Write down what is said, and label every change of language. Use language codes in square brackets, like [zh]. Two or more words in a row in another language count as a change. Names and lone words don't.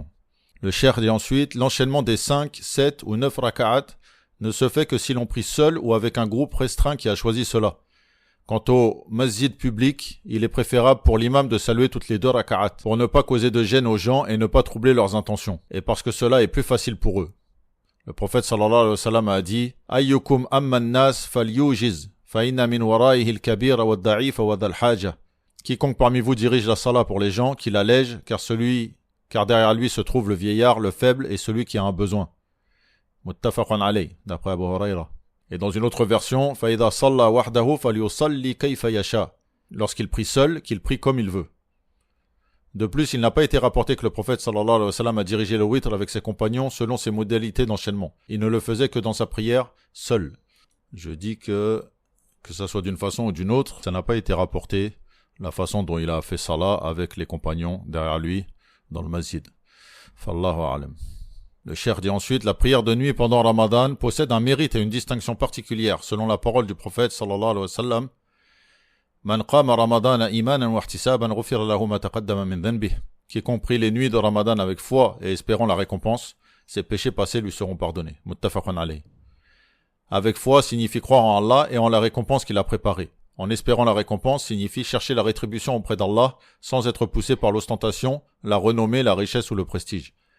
[fr] Le cheikh dit ensuite, l'enchaînement des 5, 7 ou 9 raka'at ne se fait que si l'on prie seul ou avec un groupe restreint qui a choisi cela. Quant au masjid public, il est préférable pour l'imam de saluer toutes les 2 raka'at, pour ne pas causer de gêne aux gens et ne pas troubler leurs intentions, et parce que cela est plus facile pour eux. Le prophète [ar] صلى الله عليه وسلم [fr] a dit [ar] أيكم أم الناس فليوجز فإن من ورائه الكبير والضعيف وذا الحاجة. [fr] Quiconque parmi vous dirige la salat pour les gens, qu'il allège, car derrière lui se trouve le vieillard, le faible et celui qui a un besoin. [ar] متفق عليه, d'après Abu Huraira. [fr] Et dans une autre version, [ar] فإذا صلى وحده فليصل كيف يشاء. [fr] Lorsqu'il prie seul, qu'il prie comme il veut. De plus, il n'a pas été rapporté que le prophète [ar] صلى الله عليه وسلم [fr] a dirigé le witr avec ses compagnons selon ses modalités d'enchaînement. Il ne le faisait que dans sa prière seul. Je dis que ça soit d'une façon ou d'une autre, ça n'a pas été rapporté la façon dont il a fait salat avec les compagnons derrière lui dans le masjid. [ar] فالله أعلم. [fr] Le cheikh dit ensuite, la prière de nuit pendant Ramadan possède un mérite et une distinction particulière selon la parole du prophète [ar] صلى الله عليه وسلم. من قام رمضان إيمانا واحتسابا غفر له ما تقدم من ذنبه. [fr] Quiconque prie les nuits de Ramadan avec foi et espérant la récompense, ses péchés passés lui seront pardonnés. [ar] متفق عليه. [fr] Avec foi signifie croire en Allah et en la récompense qu'il a préparée. En espérant la récompense signifie chercher la rétribution auprès d'Allah sans être poussé par l'ostentation, la renommée, la richesse ou le prestige.